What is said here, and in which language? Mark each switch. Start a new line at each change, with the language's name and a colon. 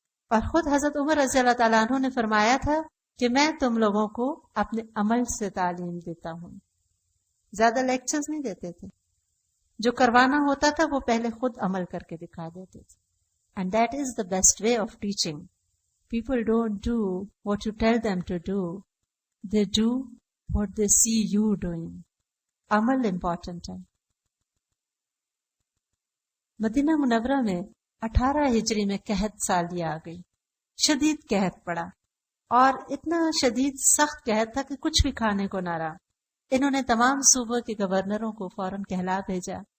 Urdu: اور خود حضرت عمر رضی اللہ تعالیٰ عنہ نے فرمایا تھا کہ میں تم لوگوں کو اپنے عمل سے تعلیم دیتا ہوں۔ زیادہ لیکچرز نہیں دیتے تھے، جو کروانا ہوتا تھا وہ پہلے خود عمل کر کے دکھا دیتے تھے۔
English: And that is the best way of teaching. People don't do what you tell them to do. They do what they see you doing.
Urdu: عمل امپورٹنٹ ہے۔ مدینہ منورہ میں 18 ہجری میں قحط سالی آ گئی، شدید قحط پڑا، اور اتنا شدید سخت قحط تھا کہ کچھ بھی کھانے کو نہ رہا۔ انہوں نے تمام صوبوں کے گورنروں کو فوراً کہلا بھیجا